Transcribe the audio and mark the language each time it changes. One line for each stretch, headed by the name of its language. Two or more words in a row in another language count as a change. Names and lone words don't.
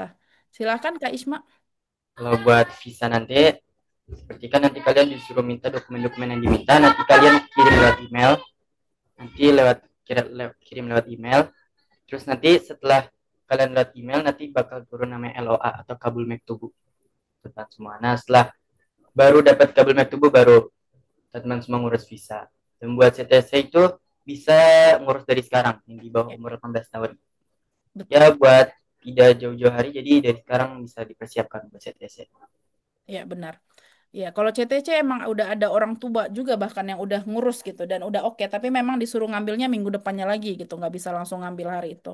Indonesian: Silakan Kak Isma. Kalau buat visa nanti seperti kan nanti kalian disuruh minta dokumen-dokumen yang diminta, nanti kalian kirim lewat email, nanti kirim lewat email. Terus nanti setelah kalian lewat email nanti bakal turun namanya LOA atau
Turkish: kabul mektubu
Indonesian: tentang semua. Nah setelah baru dapat
Turkish: kabul mektubu
Indonesian: baru teman semua ngurus visa. Dan buat CTC itu bisa ngurus dari sekarang yang di bawah Ya, umur 18 tahun. betul. Ya buat tidak jauh-jauh hari jadi dari sekarang bisa dipersiapkan buat CTC. Ya, benar. Ya, kalau CTC emang udah ada orang tua juga bahkan yang udah ngurus gitu dan udah oke, tapi memang disuruh ngambilnya minggu depannya lagi gitu, nggak bisa langsung ngambil hari itu.